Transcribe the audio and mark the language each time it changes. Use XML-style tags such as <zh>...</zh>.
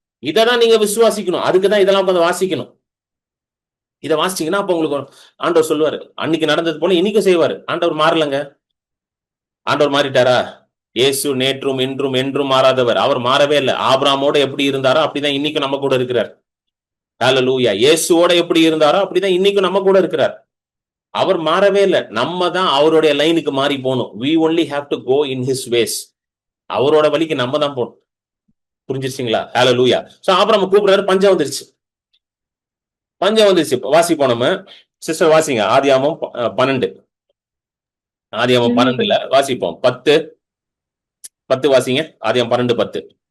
<ta>இததான் நீங்க விசுவாசிக்கணும். அதுக்குதான் இதெல்லாம் கொஞ்சம் வாசிக்கணும். இதை வாசிச்சீங்கன்னா அப்ப உங்களுக்கு ஆண்டவர் சொல்லுவாரு, அன்னைக்கு நடந்தது போல இன்னைக்கும் செய்வாரு. ஆண்டவர் மாறலங்க. ஆண்டவர் மாறிட்டாரா? இயேசு நேற்றும் இன்றும் என்றும் மாறாதவர். அவர் மாறவே இல்லை. ஆபிரகாமோட எப்படி இருந்தாரோ அப்படிதான் இன்னைக்கும் நம்ம கூட இருக்கிறார். ஹல்லேலூயா. இயேசுவோட எப்படி இருந்தாரோ அப்படிதான் இன்னைக்கும் நம்ம கூட இருக்கிறார். அவர் மாறவே இல்லை. நம்ம தான் அவருடைய லைனுக்கு மாறி போகணும்.</ta> <en>we only have to go in his ways.</en> <ta>அவரோட வழிக்கு நம்ம தான் போகணும். புரிஞ்சிருச்சுங்களா? ஹல்லேலூயா. சோ ஆபிரகாம் கூப்பிடுறாரு, பஞ்சம் வந்துருச்சு. வாசிப்போம் நம்ம. சிஸ்டர் வாசிங்க ஆதியாகமம் 12. ஆதியாகமம் 12ல வாசிப்போம். 10 வாசிங்க. ஆதியாகமம் 12:10.</ta>